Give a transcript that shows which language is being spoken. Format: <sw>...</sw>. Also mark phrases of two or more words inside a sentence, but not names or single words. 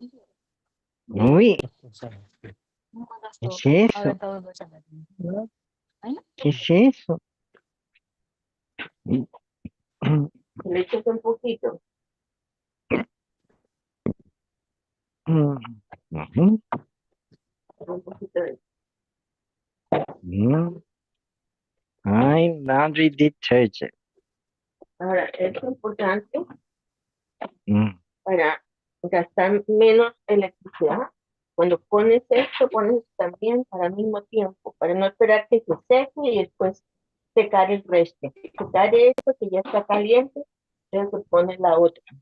<es>Uy, ¿qué es eso? ¿Qué es eso? Le echas un poquito. Mm. Ujú. Un poquito de Mm. Ay,</es> <en>laundry detergent.</en> <es>Ahora, es importante Mm. para gastar menos electricidad. Cuando pones esto, pones también para el mismo tiempo, para no esperar que se seque y después secar el resto. Secar esto que ya está caliente, luego se pone la otra.</es>